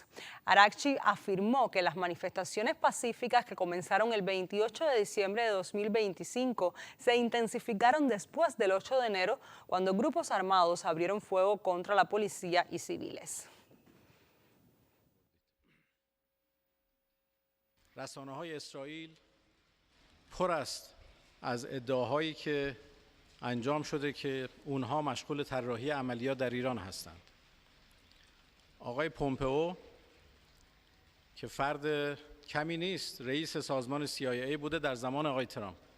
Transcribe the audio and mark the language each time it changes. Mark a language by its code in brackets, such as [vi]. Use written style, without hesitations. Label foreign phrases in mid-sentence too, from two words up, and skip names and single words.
[es] Araghchi afirmó que las manifestaciones pacíficas que comenzaron el 28 de diciembre de 2025 se intensificaron después del 8 de enero, cuando grupos armados abrieron fuego contra la policía y civiles. [fa] رسانه‌های اسرائیل پر است از ادعاهایی که انجام شده که اونها مشغول طراحی عملیات در ایران هستند. آقای پومپئو که فرد کمی نیست، رئیس سازمان CIA بوده در زمان آقای ترامپ.